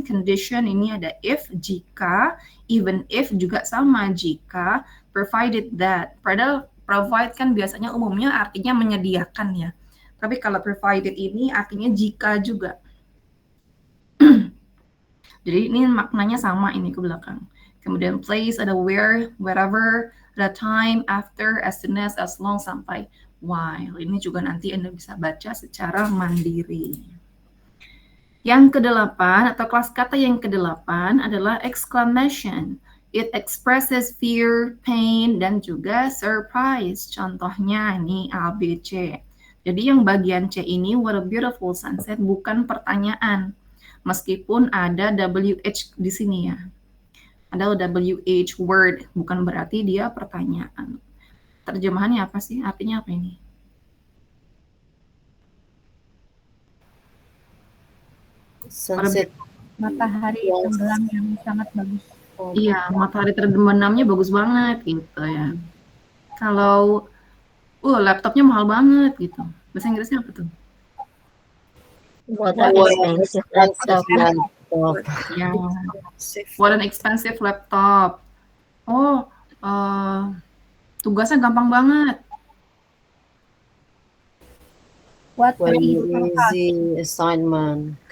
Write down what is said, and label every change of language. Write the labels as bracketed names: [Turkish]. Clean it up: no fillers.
[Indonesian] Condition ini ada if, jika, even if juga sama jika, provided that. Padahal provide kan biasanya umumnya artinya menyediakan ya. Tapi kalau provided ini artinya jika juga. Jadi ini maknanya sama ini ke belakang. Kemudian place ada where, wherever, ada time, after, as soon as long, sampai while. Ini juga nanti Anda bisa baca secara mandiri. Yang kedelapan atau kelas kata yang kedelapan adalah exclamation. [English] It expresses fear, pain, [Indonesian] dan juga [English] surprise. [Indonesian] Contohnya ini A, B, C. Jadi yang bagian C ini, [English] what a beautiful sunset, [Indonesian] bukan pertanyaan. Meskipun ada WH di sini ya. Ada WH word, bukan berarti dia pertanyaan. Terjemahannya apa sih? Artinya apa ini? [English] Sunset. [Indonesian] Matahari tenggelam yang sangat bagus. Iya, matahari terbenamnya bagus banget gitu ya. Kalau laptopnya mahal banget gitu. Bahasa Inggrisnya apa tuh? [English] What an expensive laptop. Ya, what an expensive laptop. [Indonesian] Oh, tugasnya gampang banget. [English] What What an easy easy assignment.